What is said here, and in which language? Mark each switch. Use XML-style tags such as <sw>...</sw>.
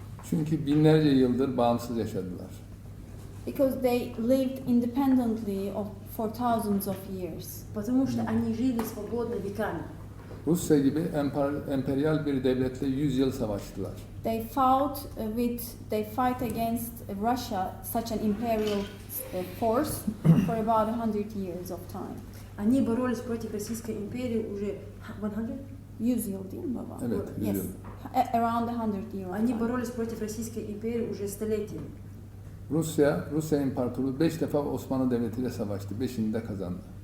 <tr>Çünkü binlerce yıldır bağımsız yaşadılar.</tr> <en>Because they lived independently for thousands of years.</en> <ru>Потому что они жили свободно веками.</ru> <tr>Rusya gibi emperyal bir devletle 100 yıl savaştılar.</tr> <en>They fight against Russia, such an imperial force, for about 100 years of time.</en> <ru>Они боролись против Российской империи уже 100?</ru> <tr>100 yıl değil mi baba? Evet, 100</tr> <en>Yes.</en> <tr>yıl.</tr> <en>Around 100 years.</en> <ru>Они боролись против Российской империи уже столетиями.</ru> <tr>Rusya İmparatorluğu 5 defa Osmanlı Devleti ile savaştı. 5'ini de kazandı.</tr>